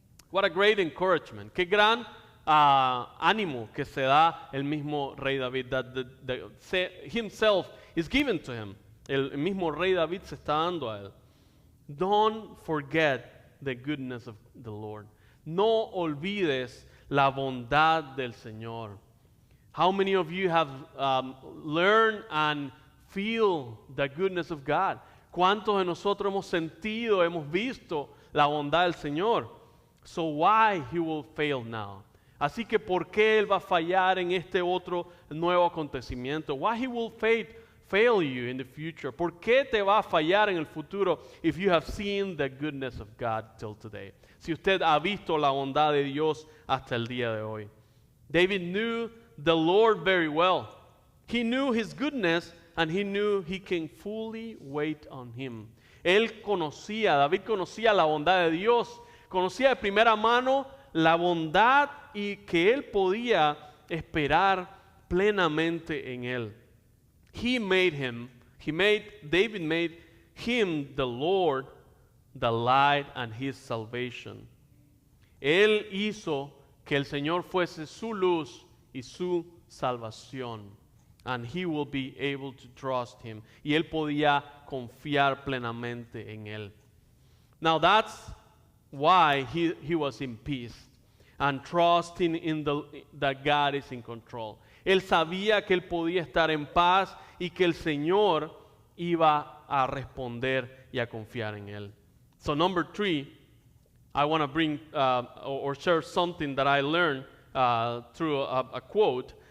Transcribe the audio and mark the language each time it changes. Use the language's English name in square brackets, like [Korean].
[English] What a great encouragement. [Spanish] Qué gran ánimo que se da el mismo rey David, [English] that himself is given to him. [Spanish] el mismo rey David se está dando a él. [English] Don't forget the goodness of the Lord. [Spanish] No olvides la bondad del Señor. [English] How many of you have learned and feel the goodness of God? [Spanish] ¿Cuántos de nosotros hemos sentido, hemos visto la bondad del Señor? [English] So why he will fail now? [Spanish] Así que ¿por qué él va a fallar en este otro nuevo acontecimiento? [English] Why he will fail you in the future? [Spanish] ¿Por qué te va a fallar en el futuro [English] if you have seen the goodness of God till today? [Spanish] Si usted ha visto la bondad de Dios hasta el día de hoy. [English] David knew the Lord very well. He knew his goodness and he knew he can fully wait on him. [Spanish] David conocía la bondad de Dios, conocía de primera mano la bondad y que él podía esperar plenamente en él. [English] David made him the Lord, the light and his salvation. [Spanish] Él hizo que el Señor fuese su luz y su salvación. [English] And he will be able to trust him. [Spanish] Y él podía confiar plenamente en él. [English] Now that's why he was in peace and trusting in that God is in control. [Spanish] Él sabía que él podía estar en paz y que el Señor iba a responder y a confiar en él. [English] So number 3, I want to bring or share something that I learned through a quote.